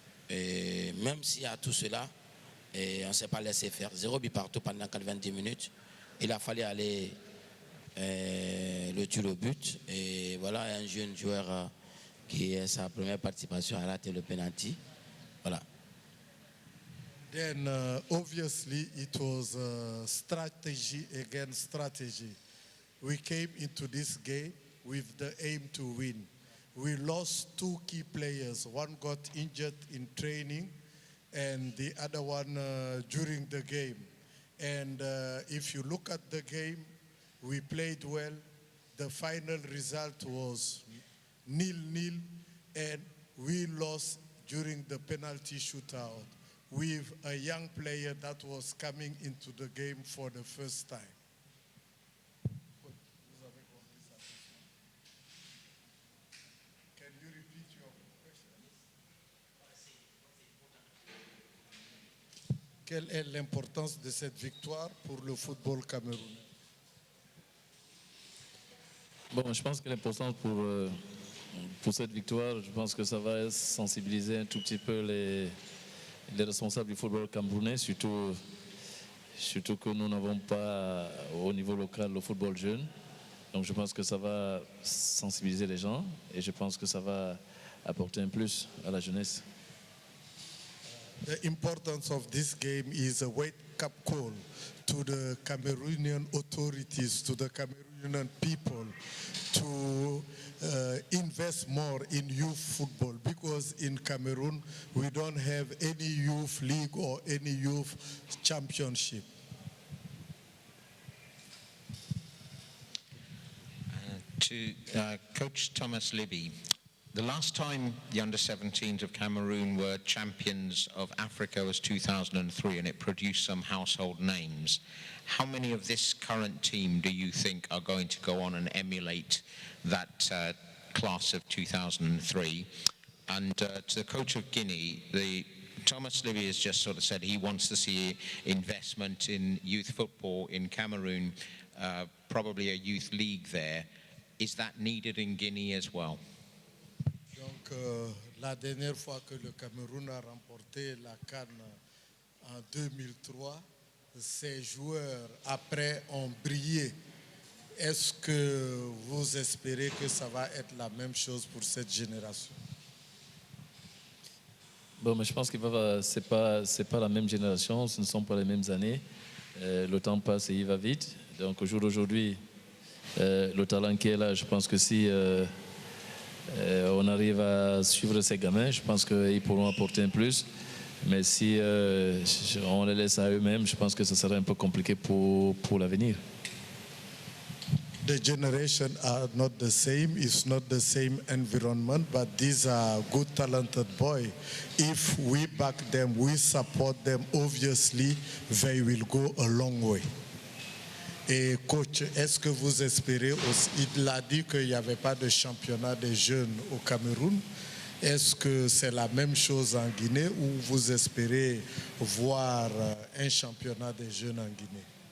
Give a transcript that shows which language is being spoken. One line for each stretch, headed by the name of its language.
French: Et même s'il y a tout cela, et on ne s'est pas laissé faire. 0 but partout pendant 90 minutes. Il a fallu aller le tir au but. Et voilà un jeune joueur qui est sa première participation a raté le penalty. Voilà.
English: Then obviously it was strategy against strategy. We came into this game with the aim to win. We lost 2 key players. One got injured in training and the other one during the game. And if you look at the game, we played well. The final result was 0-0 and we lost during the penalty shootout with a young player that was coming into the game for the first time. Can you repeat your question?
French: Quelle est l'importance de cette victoire pour le football camerounais? Bon, je pense que l'important pour cette victoire, je pense que ça va sensibiliser un tout petit peu les responsables du football camerounais, surtout que nous n'avons pas au niveau local le football jeune. Donc je pense que ça va sensibiliser les gens et je pense que ça va apporter un plus à la jeunesse.
English: The importance of this game is a wake-up call to the Cameroonian authorities, to the Cameroonian people, to invest more in youth football, because in Cameroon we don't have any youth league or any youth championship. To Coach Thomas Libby, the last time the under-17s of Cameroon were champions of Africa was 2003, and it produced some household names. How many of this current team do you think are going to go on and emulate that class of 2003? And to the coach of Guinea, Thomas Libby has just sort of said he wants to see investment in youth football in Cameroon, probably a youth league there. Is that needed in Guinea as well?
French: Donc, la dernière fois que le Cameroun a remporté la CAN en 2003, ces joueurs, après, ont brillé. Est-ce que vous espérez que ça va être la même chose pour cette génération? Bon, mais je pense que c'est pas la même génération, ce ne sont pas les mêmes années. Le temps passe et il va vite. Donc au jour d'aujourd'hui, le talent qui est là, je pense que si on arrive à suivre ces gamins, je pense qu'ils pourront apporter un plus. Mais si on les laisse à eux-mêmes, je pense que ce serait un peu compliqué pour l'avenir.
English: The generation are not the same, it's not the same environment, but these are good talented boys. If we back them, we support them, obviously they will go a long way.
French: Et coach, est-ce que vous espérez aussi, il a dit qu'il n'y avait pas de championnat des jeunes au Cameroun, est-ce que c'est la même chose en Guinée ou vous espérez voir un championnat des jeunes en Guinée?